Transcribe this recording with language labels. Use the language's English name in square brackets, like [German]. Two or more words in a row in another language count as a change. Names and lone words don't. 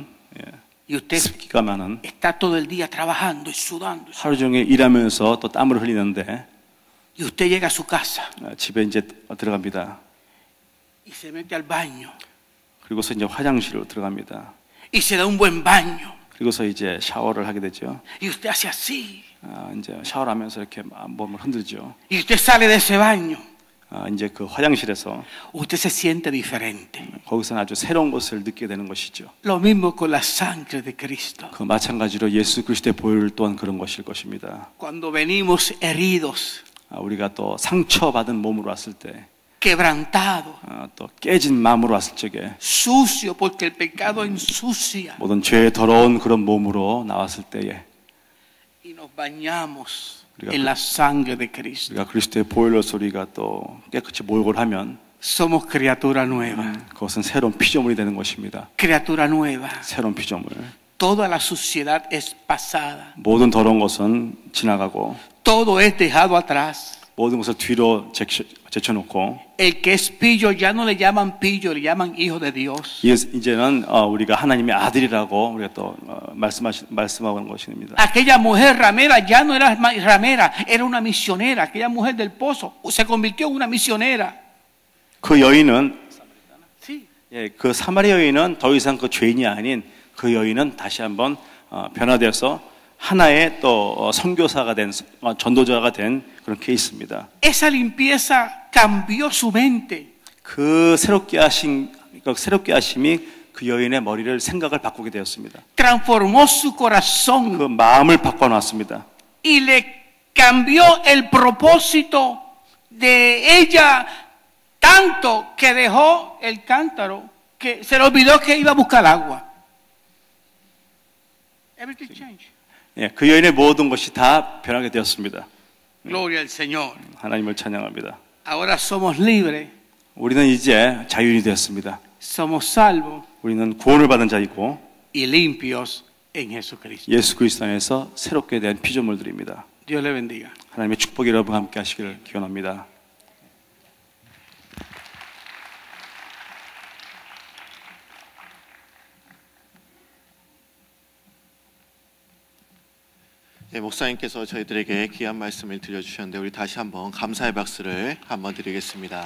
[Spanish] Y usted [Korean] 습기가 많은, [Spanish] está todo el día trabajando y sudando. [Korean] 하루 종일 일하면서 또 땀을 흘리는데 [Spanish] Y usted llega a su casa [Korean] 집에 이제 들어갑니다. [Spanish] y se mete al baño [Korean] 그리고서 이제 화장실로 들어갑니다. [Spanish] y se da un buen baño. [Korean] 그리고서 이제 샤워를 하게 되죠. [Spanish] Y usted hace así. [Korean] 이제 샤워를 하면서 이렇게 몸을 흔들죠. [Spanish] Y usted sale de ese baño. [Korean] 이제 그 화장실에서 [Spanish] Usted se siente diferente. [Korean] 거기서는 아주 새로운 것을 느끼게 되는 것이죠. [Spanish] Lo mismo con la sangre de Cristo. [Korean] 그 마찬가지로 예수 그리스도의 보혈 또한 그런 것일 것입니다. [Spanish] Cuando venimos heridos, [Korean] 우리가 또 상처받은 몸으로 왔을 때, [Spanish] quebrantados, [Korean] 또 깨진 마음으로 왔을 적에, [Spanish] sucio porque el pecado ensucia. [Korean] 모든 죄의 더러운 그런 몸으로 나왔을 때에 [Spanish] Y nos bañamos [Korean] 우리가 [Spanish] en la sangre de Cristo. [Korean] 우리가 그리스도의 보혈로서 우리가 또 깨끗이 목욕을 하면 [Spanish] Somos criatura nueva. [Korean] 그것은 새로운 피조물이 되는 것입니다. [Spanish] Criatura nueva. [Korean] 새로운 피조물. [Spanish] Toda la suciedad es pasada. [Korean] 모든 더러운 것은 지나가고 [Spanish] Todo es dejado atrás. [Korean] 모든 것을 뒤로 제쳐놓고 [Spanish] El que es pillo ya no le llaman pillo, le llaman hijo de Dios. [Korean] 이제는 우리가 하나님의 아들이라고 우리가 또 말씀하고 있는 것입니다. [Spanish] Aquella mujer ramera ya no era ramera, era una misionera. Aquella mujer del pozo se convirtió en una misionera. [Korean] 그 여인은 [Spanish] Sí. [Korean] 그 사마리아 여인은 더 이상 그 죄인이 아닌 그 여인은 다시 한번 변화되어서 하나의 또 선교사가 된 전도자가 된 그런 케이스입니다. [Spanish] Esa limpieza cambió su mente. [Korean] 그 새롭게 하심이 그 여인의 머리를 생각을 바꾸게 되었습니다. [Spanish] Transformó su corazón [Korean] 그 마음을 바꿔놨습니다. [Spanish] y le cambió el propósito de ella tanto que dejó el cántaro que se le olvidó que iba a buscar agua. [English] Everything changed. [Korean] 그 여인의 모든 것이 다 변하게 되었습니다. [Spanish] Gloria al Señor. [Korean] 하나님을 찬양합니다. [Spanish] Ahora somos libres, [Korean] 우리는 이제 자유인이 되었습니다. [Spanish] somos salvos [Korean] 우리는 구원을 받은 자이고 [Spanish] y limpios en Jesucristo. [Korean] 예수 그리스도 안에서 새롭게 된 피조물들입니다. [Spanish] Dios le bendiga. [Korean] 하나님의 축복이 여러분 함께 하시기를 기원합니다. 목사님께서 저희들에게 귀한 말씀을 들려주셨는데 우리 다시 한번 감사의 박수를 한번 드리겠습니다.